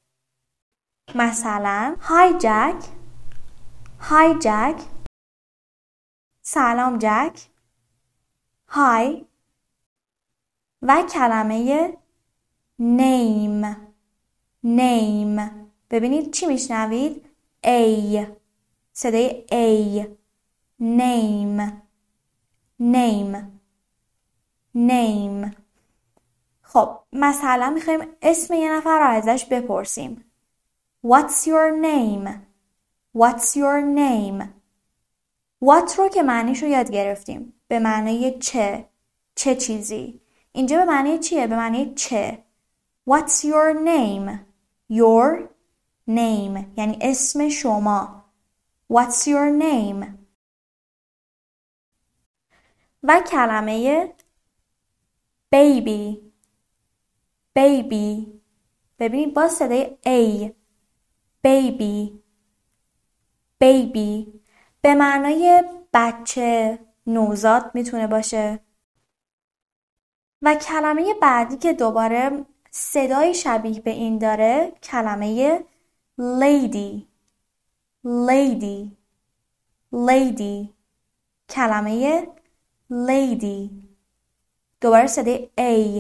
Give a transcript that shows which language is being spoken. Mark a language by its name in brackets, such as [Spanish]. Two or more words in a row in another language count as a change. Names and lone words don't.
[English] مثلا Hi Jack. Hi Jack. [Persian] سلام جک. Hi. و کلمه name. name ببینید چی میشنوید؟ A. صدای A. name. [English] name. name. [Persian] خب مثلا میخوایم اسم یه نفر رو ازش بپرسیم. [English] What's your name? What's your name? [Persian] What رو که معنیش رو یاد گرفتیم. به معنی چه. چه چیزی. اینجا به معنی چیه؟ به معنی چه. [English] What's your name? Your name [Persian] یعنی اسم شما. [English] What's your name? [Persian] و کلمه baby. baby ببینید با صدای A. baby. baby به معنای بچه، نوزاد میتونه باشه. و کلمه بعدی که دوباره صدای شبیه به این داره کلمه lady. lady. lady کلمه lady دوباره صدای A.